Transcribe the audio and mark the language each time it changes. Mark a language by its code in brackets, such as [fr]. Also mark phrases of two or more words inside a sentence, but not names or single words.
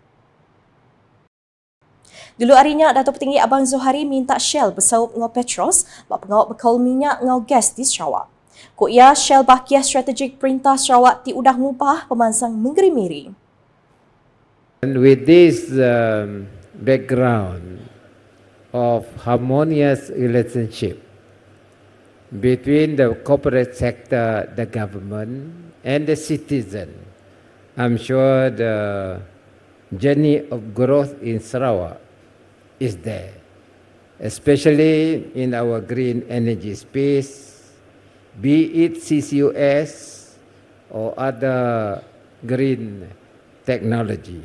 [iba] Dulu harinya, Datuk Petinggi Abang Zuhari minta Shell bersaup ngau Petros bak pengawak bekal minyak ngau gas di Sarawak. Kut Ya Shell Bakiah Strategik Perintah Sarawak ti udah ngubah pemansang menggeri-miri. [en] And with this background of harmonious relationship between the corporate sector, the government, and the citizen, I'm sure the journey of growth in Sarawak is there, especially in our green energy space, be it CCUS or other green technology.